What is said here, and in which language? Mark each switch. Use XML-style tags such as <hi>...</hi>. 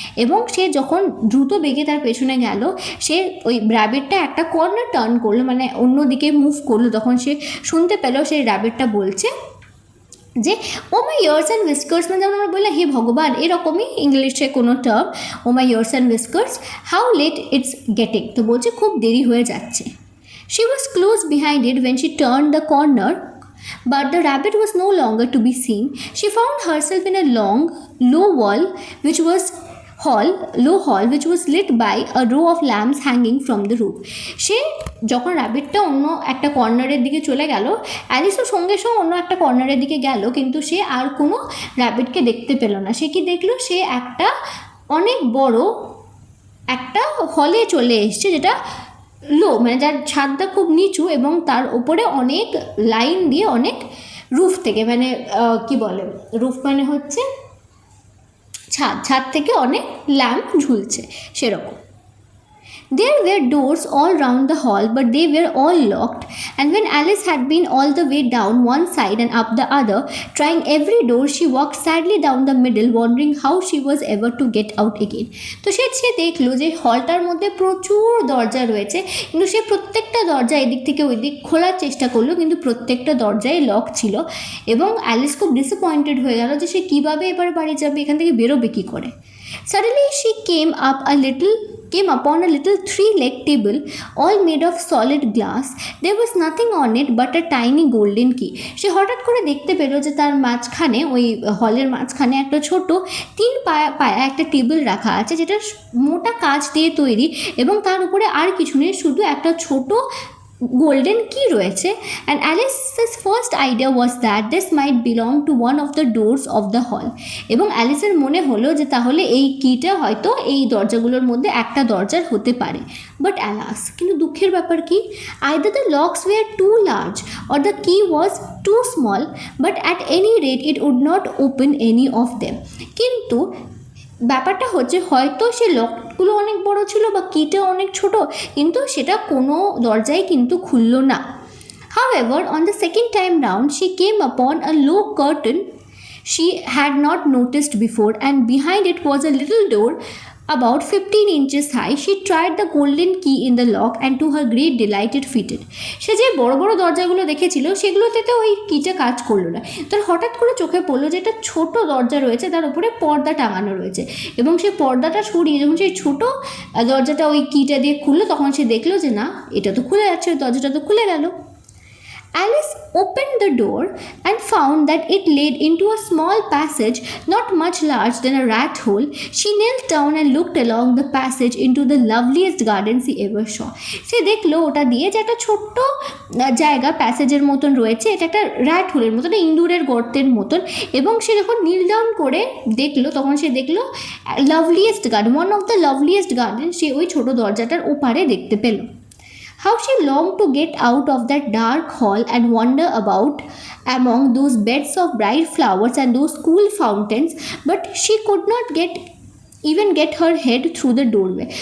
<bn>এবং সে যখন দ্রুত বেগে তার পেছনে গেল, সে ওই র্যাবিটটা একটা কর্নার টার্ন করলো, মানে অন্যদিকে মুভ করলো, তখন সে শুনতে পেল সেই র্যাবিটটা বলছে যে</bn> <en>oh my ears and whiskers,</en> <bn>মানে যেমন আমরা বললাম হে ভগবান, এরকমই ইংলিশে কোনো term,</bn> <en>Oh my ears and whiskers how late it's getting.</en> <bn>তো বলছে খুব দেরি হয়ে যাচ্ছে।</bn> <en>She was close behind it when she turned the corner, but the rabbit was no longer to be seen. She found herself in a long, low wall which was low hall which was lit by a row of lamps hanging from the roof.</en> <bn>সে যখন র্যাবিটটা অন্য একটা কর্নারের দিকে চলে গেল, অ্যালিসও সঙ্গে সঙ্গে অন্য একটা কর্নারের দিকে গেল, কিন্তু সে আর কোনো র্যাবিটকে দেখতে পেল না। সে কি দেখলো, সে একটা অনেক বড় একটা হলে চলে এসছে, যেটা লো, মানে যার ছাদটা খুব নিচু এবং তার ওপরে অনেক লাইন দিয়ে অনেক রুফ থেকে, মানে কি বলে, রুফ মানে হচ্ছে ছাদ থেকে অনেক ল্যাম্প ঝুলছে সেরকম।</bn> <en>There were doors all round the hall, but they were all locked, and when Alice had been all the way down one side and up the other, trying every door, she walked sadly down the middle, wondering how she was ever to get out again.</en> <bn>তো সে দেখলো যে হলটার মধ্যে প্রচুর দরজা রয়েছে, কিন্তু সে প্রত্যেকটা দরজা এদিক থেকে ওই দিক খোলার চেষ্টা করলো, কিন্তু প্রত্যেকটা দরজায় লক ছিল। এবং অ্যালিস খুব ডিসঅ্যাপয়েন্টেড হয়ে গেল যে সে কীভাবে এবার বাড়ি যাবে, এখান থেকে বেরোবে কী করে।</bn> <en>Suddenly she came upon a little three-legged table, all made of solid glass. There was nothing on it but a tiny golden key.</en> <bn>সে হঠাৎ করে দেখতে পেল যে তার মাঝখানে, ওই হলের মাঝখানে একটা ছোট তিন পায়া একটা টেবিল রাখা আছে, যেটা মোটা কাঁচ দিয়ে তৈরি, এবং তার উপরে আর কিছু নেই, শুধু একটা ছোট গোল্ডেন কি রয়েছে।</bn> <en>And Alice's first idea was that this might belong to one of the doors of the hall.</en> <bn>এবং অ্যালিসের মনে হলো যে তাহলে এই কিটা হয়তো এই দরজাগুলোর মধ্যে একটা দরজার হতে পারে।</bn> <en>but alas,</en> <bn>কিন্তু দুঃখের ব্যাপার কি,</bn> <en>Either the locks were too large or the key was too small, but at any rate it would not open any of them.</en> <bn>কিন্তু ব্যাপারটা হচ্ছে হয়তো সে লকগুলো অনেক বড় ছিল বা কিটা অনেক ছোট, কিন্তু সেটা কোনো দরজাই কিন্তু খুলল না।</bn> <en>However, on the second time round, she came upon a low curtain she had not noticed before, and behind it was a little door about 15 inches high. She tried the golden key in the lock, and to her great delight it fitted.</en> <bn>সে যে বড় বড় দরজাগুলো দেখেছিল সেগুলোতে তো ওই কিটা কাজ করলো না। তার হঠাৎ করে চোখে পড়লো যে একটা ছোট দরজা রয়েছে, তার উপরে পর্দা টাঙানো রয়েছে, এবং সেই পর্দাটা সরিয়ে যখন সেই ছোট দরজাটা ওই কিটা দিয়ে খুললো, তখন সে দেখলো যে না, এটা তো খুলে যাচ্ছে, ওই দরজাটা তো খুলে গেল।</bn> <en>Alice opened the door and found that it led into a small passage not much large than a rat hole. She knelt down and looked along the passage into the loveliest garden she ever saw.</en> <bn>সে দেখলো ওটা দিয়ে যে একটা ছোট্ট জায়গা প্যাসেজের মতন রয়েছে, এটা একটা র্যাট হোলের মতন, ইঁদুরের গর্তের মতন। এবং সে যখন নীল ডাউন করে দেখলো, তখন সে দেখলো লাভলিয়েস্ট garden,</bn> <en>one of the loveliest garden</en> <bn>সে ওই ছোট দরজাটার ওপারে দেখতে পেল।</bn> <en>How she longed to get out of that dark hall and wander about among those beds of bright flowers and those cool fountains, but she could not even get her head through the doorway.</en>